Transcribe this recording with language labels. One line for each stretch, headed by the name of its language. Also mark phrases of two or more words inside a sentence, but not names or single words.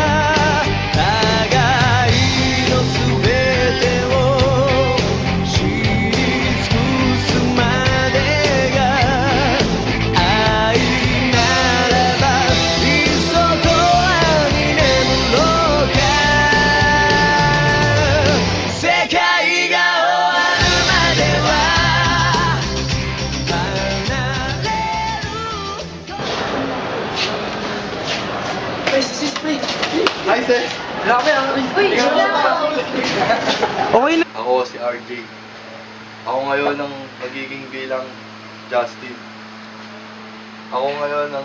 Japanese: 互いの全てを知り尽くすまでが愛ならばいっそ永遠に眠ろうか世界が終わるまでは離れる
English: Hi, sis!
Filipino: Grabe, ang Uy, Okay na. Ako si RJ. Ako ngayon ang magiging bilang Justin. Ako ngayon ang...